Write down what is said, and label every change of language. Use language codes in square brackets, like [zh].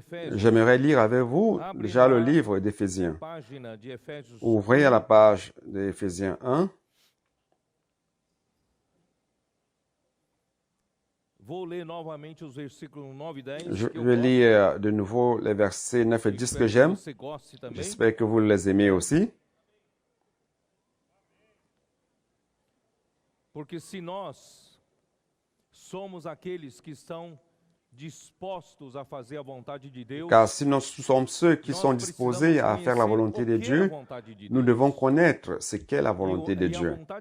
[fr] J'aimerais lire avec vous déjà le livre d'Éphésiens. Ouvrez à la page d'Éphésiens 1. Je vais lire de nouveau les versets 9 et 10 que j'aime. J'espère que vous les aimez aussi. [pt] Porque se nós somos aqueles que estão dispostos a fazer a vontade de Deus, [fr] car si nous sommes ceux qui sont disposés à faire la volonté de Dieu, nous devons connaître ce qu'est la volonté de Dieu.